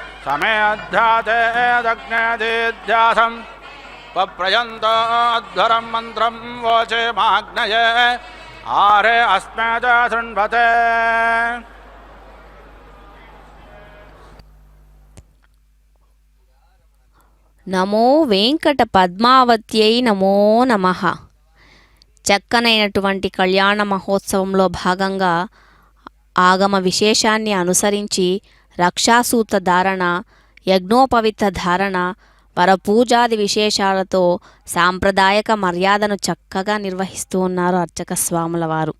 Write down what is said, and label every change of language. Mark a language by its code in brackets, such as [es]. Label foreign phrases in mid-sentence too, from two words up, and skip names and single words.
[sa] समेद्धातेदग्नेदिध्यासम् पप्रयन्तोऽध्वरं मन्त्रं वोचे माग्नये आरे अस्मे च शृण्वते नमो वेङ्कट पद्मावत्यै नमो नमः. [te] చక్కనైనటువంటి కళ్యాణ మహోత్సవంలో భాగంగా ఆగమ విశేషాన్ని అనుసరించి రక్షాసూత ధారణ, యజ్ఞోపవిత ధారణ వరపూజాది విశేషాలతో సాంప్రదాయక మర్యాదను చక్కగా నిర్వహిస్తూ ఉన్నారు అర్చక స్వాముల వారు.